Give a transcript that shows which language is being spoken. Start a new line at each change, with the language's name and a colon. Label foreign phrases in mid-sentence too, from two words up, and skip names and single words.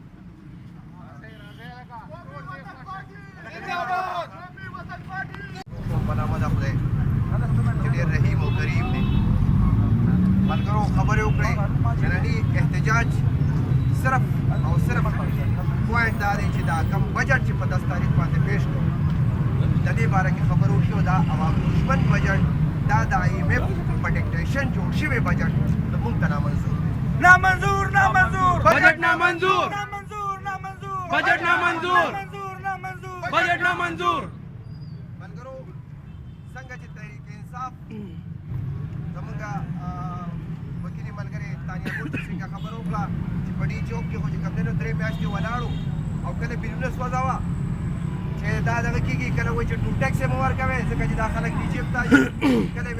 Pashto: بنامد خدای چې ډېر رحیم او کریم دی ملګرو خبرې وکړې چې ننني احتجاج صرف او صرف پوینټ دا دی چې دا کم بجټ چې په 10 تاریخ باندې پیش کړو د دې باره کې خبرې وشي او دا عوام دشمن بجټ دا د IMF په ډکټیشن جوړ شوی بجټ د موږ ته نامنظور دی
Urdu: نامنظور نامنظور بجٹ نامنظور نامنظور نامنظور بجٹ نامنظور نامنظور بجٹ نامنظور
Pashto: ملګرو څنګه چې تحریک انصاف زموږ وکیلي ملګرې تانیا ګل څنګه خبر وکړه چې په ډي چوک کې خو چې کوم دی نو 3 میاشتې ولاړو او کله بیرونه سوځاوه چې دا دغه کېږي کله وایي چې ټول ټیکس یې مه ورکوئ ځکه چې دا خلک دي جیب ته کله به